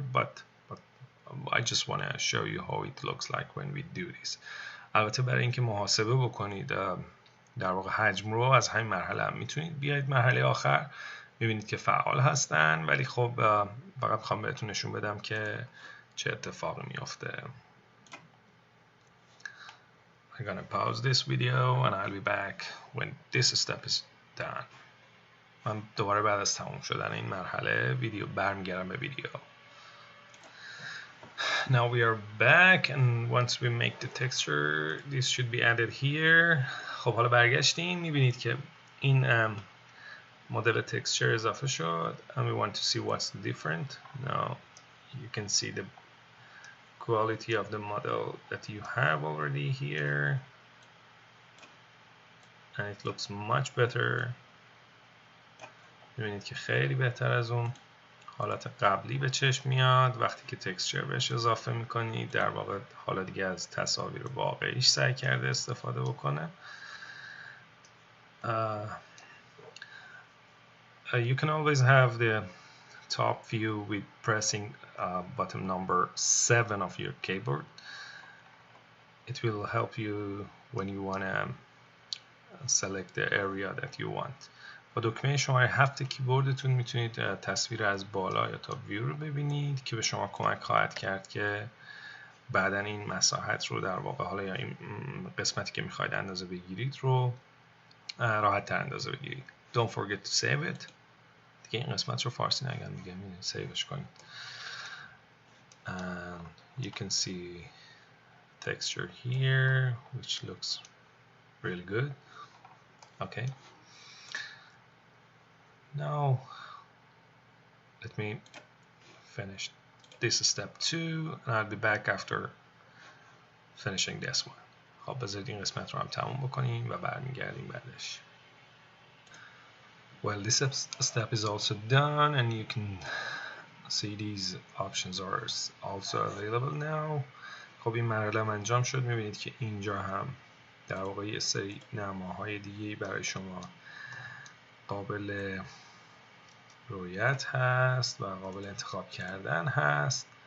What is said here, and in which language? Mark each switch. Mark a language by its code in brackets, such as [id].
[en] But I just want to show you how it looks like when we do this. [fa] البته برای اینکه محاسبه بکنید در واقع حجم رو از همین مرحله هم میتونید بیاید مرحله آخر، میبینید که فعال هستن، ولی خب فقط میخوام بهتون نشون بدم که چه اتفاقی میفته. [en] I'm gonna pause this video and I'll be back when this step is done. [fa] من دوباره بعد از تموم شدن این مرحله ویدیو برمیگردم به ویدیو. [en] Now we are back and once we make the texture this should be added here. [fa] خب حالا برگشتیم، میبینید که این مدل texture اضافه شد [en] and we want to see what's different. Now you can see the quality of the model that you have already here and it looks much better. [fa] می‌بینید که خیلی بهتر از اون حالت قبلی به چشم میاد. وقتی که تکسچر بهش اضافه میکنید در واقع حالا دیگه از تصاویر واقعیش سعی کرده استفاده بکنه. [en] You can always have the top view with pressing button number 7 of your keyboard. It will help you when you want to select the area that you want. [fa] با دکمه شماره 7 کیبوردتون میتونید تصویر از بالا یا تا ویو رو ببینید که به شما کمک خواهد کرد که بعداً این مساحت رو در واقع حالا یا این قسمتی که میخواید اندازه بگیرید رو راحت تر اندازه بگیرید. [en] Don't forget to save it. [fa] دیگه این قسمت رو فارسی نگم میگم، سیوش کنید. [en] You can see texture here which looks really good. Okay. Now let me finish this step 2 and I'll be back after finishing this one. [fa] خب بذارید این قسمت رو هم تموم بکنیم و برمیگردیم بعدش. [en] Well, this step is also done and you can see these options are also available now. [fa] خب این مرحله هم انجام شد. میبینید که اینجا هم در واقع یه سری نماهای دیگه برای شما قابل رویت هست و قابل انتخاب کردن هست.